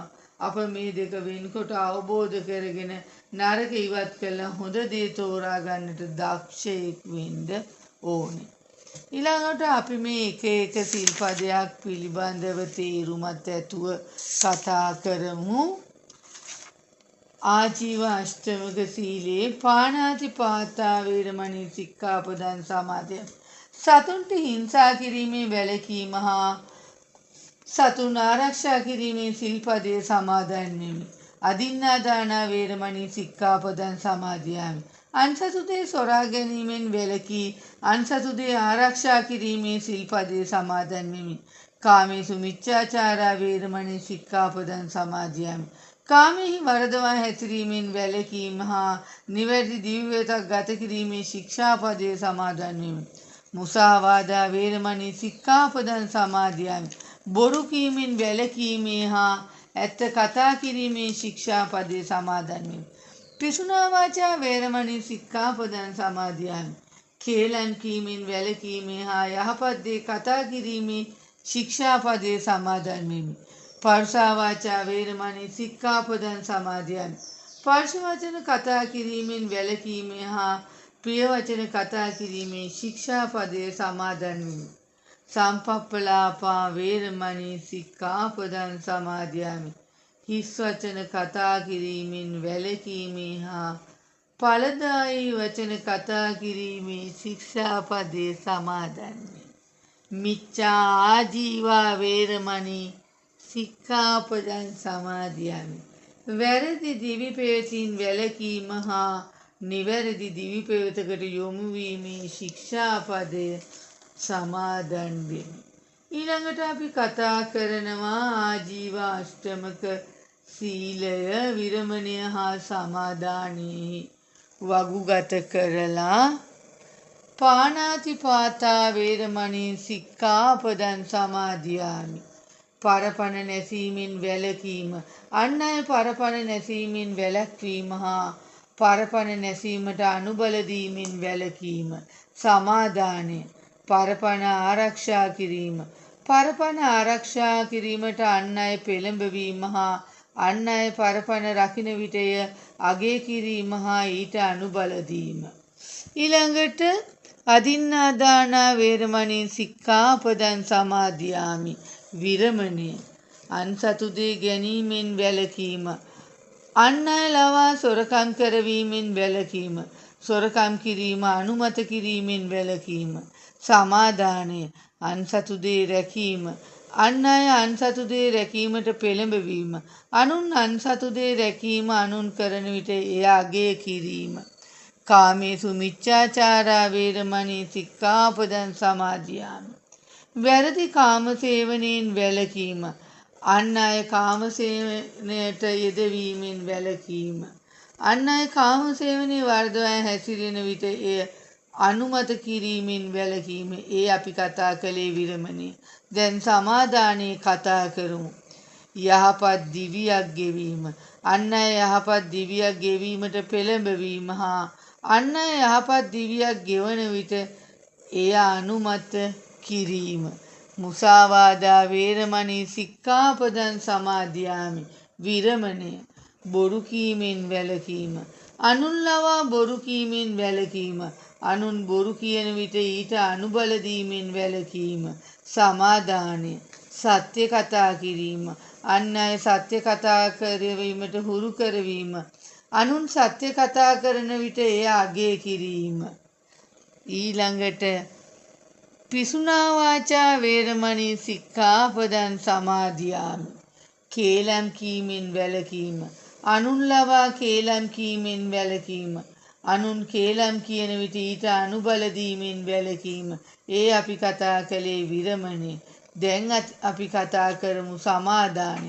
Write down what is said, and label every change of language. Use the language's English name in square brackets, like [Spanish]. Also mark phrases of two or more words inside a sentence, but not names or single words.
[Sinhala] අප මේ දෙක වෙන්කොට අවබෝධ කරගෙන නරක ඉවත් කළා හොඳ දේ තෝරා ගන්නට දක්ෂයෙක් වෙන්න ඕනේ. ඊළඟට අපි මේ එක සිල්පදයක් පිළිබඳව තේරුමත් ඇතුව කතා කරමු. ආජීව අෂ්ටමක සීලේ [Pali] පාණාති පාතා වේරමණී සික්ඛාපදං සමාදියාමි. [Sinhala] සතුන්ට හිංසා කිරීමේ වැළකීම හා සතුන් ආරක්ෂා කිරීමේ සිල්පදයේ සමාදන් වෙමි. [Pali] අදින්නා දාන වේරමණී සික්ඛාපදං සමාදියාමි. [Sinhala] අන්සතුදේ සොරා ගැනීමෙන් වැළකී අන්සතුදේ ආරක්ෂා කිරීමේ සිල්පදයේ සමාදන් වෙමි. [Pali] කාමේසු මිච්ඡාචාරා වේරමණී සික්ඛාපදං සමාදියාමි. [Sinhala] කාමෙහි වරදවා හැසිරීමෙන් වැළකීම හා නිවැරදි දිවිවේතක් ගත කිරීමේ ශික්ෂාපදයේ සමාදන් වෙමි. [Pali] මුසාවාදා වේරමණී සික්ඛාපදං සමාදියාමි. [Sinhala] බොරු කීමෙන් වැළකීමේ හා ඇත්ත කතා කිරීමේ ශික්ෂාපදේ සමාදන් වෙමි. [Pali] පිසුනා වාචා වේරමණී සික්ඛාපදං සමාදියාමි. [Sinhala] කේලම් කීමෙන් වැළකීමේ හා යහපත් දේ කතා කිරීමේ ශික්ෂාපදේ සමාදන් වෙමි. [Pali] පරුසා වාචා වේරමණී සික්ඛාපදං සමාදියාමි. [Sinhala] පරුෂ වචන කතා කිරීමෙන් වැළකීමේ හා ප්‍රිය වචන කතා කිරීමේ ශික්ෂාපදේ සමාදන් වෙමි. [Pali] සම්පප්පලාපා වේරමණී සික්ඛාපදං සමාදියාමි. [Sinhala] හිස් වචන කතා කිරීමෙන් වැළකීමේ හා ඵලදායී වචන කතා කිරීමේ ශික්ෂාපදේ සමාදන් වෙමි. [Pali] මිච්ඡා ආජීවා වේරමණී සික්ඛාපදං සමාදියාමි. [Sinhala] වැරදි දිවි පෙවතින් වැළකීම හා නිවැරදි දිවි පෙවතකට යොමු වීමේ ශික්ෂාපදය සමාදන් වෙමි. ඊළඟට අපි කතා කරනවා ආජීව අෂ්ටමක සීලය විරමණය හා සමාදානයේ වගුගත කරලා [Pali] පාණාතිපාතා වේරමණී සික්ඛාපදං සමාදියාමි. [Sinhala] පරපණ නැසීමෙන් වැළකීම, අන් අය පරපණ නැසීමෙන් වැළැක්වීම හා පරපණ නැසීමට අනුබල දීමෙන් වැළකීම සමාදානය. පරපණ ආරක්ෂා කිරීම, පරපණ ආරක්ෂා කිරීමට අන් අය පෙළඹවීම හා අන් අය පරපණ රකින්න විටය අගය කිරීම හා ඊට අනුබල දීම. [Pali] ඊළඟට අදින්නාදානා වේරමණී සික්ඛාපදං සමාදියාමි. [Sinhala] විරමණය, අන්සතු දේ ගැනීමෙන් වැළකීම, අන් අය ලවා සොරකම් කරවීමෙන් වැළකීම, සොරකම් කිරීම අනුමත කිරීමෙන් වැළකීම සමාදානය. අන්සතු දේ රැකීම, අන් අය අන්සතු දේ රැකීමට පෙළඹවීම, අනුන් අන්සතු දේ රැකීම අනුන් කරන විට එය අගය කිරීම. [Pali] කාමේසු මිච්ඡාචාරා වේරමණී සික්ඛාපදං සමාදියාමි. [Sinhala] වැරදි කාමසේවනයෙන් වැළකීම, අන් අය කාමසේවනයට යෙදවීමෙන් වැළකීම, අන් අය කාමසේවනයේ වර්ධවා හැසිරෙන විට එය අනුමත කිරීමෙන් වැළකීම. ඒ අපි කතා කළේ විරමණය. දැන් සමාදානයේ කතා කරමු. යහපත් දිවියක් ගෙවීම, අන් අය යහපත් දිවියක් ගෙවීමට පෙළඹවීම හා අන් අය යහපත් දිවියක් ගෙවන විට එය අනුමත කිරීම. [Pali] මුසාවාදා වේරමණී සික්ඛාපදං සමාදියාමි. [Sinhala] විරමණය, බොරු කීමෙන් වැළකීම, අනුන් ලවා බොරු කීමෙන් වැළකීම, අනුන් බොරු කියන විට ඊට අනුබල දීමෙන් වැළකීම සමාදානය. සත්‍ය කතා කිරීම, අන් අය සත්‍ය කතා කරවීමට හුරු කරවීම, අනුන් සත්‍ය කතා කරන විට එය අගය කිරීම. [Pali] ඊළඟට පිසුනා වාචා වේරමණී සික්ඛාපදං සමාදියාමි. [Sinhala] කේලම් කීමෙන් වැළකීම, අනුන් ලවා කේලම් කීමෙන් වැළකීම, අනුන් කේලම් කියන විට ඊට අනුබල දීමෙන් වැළකීම. ඒ අපි කතා කළේ විරමණය. දැන් අපි කතා කරමු සමාදානය.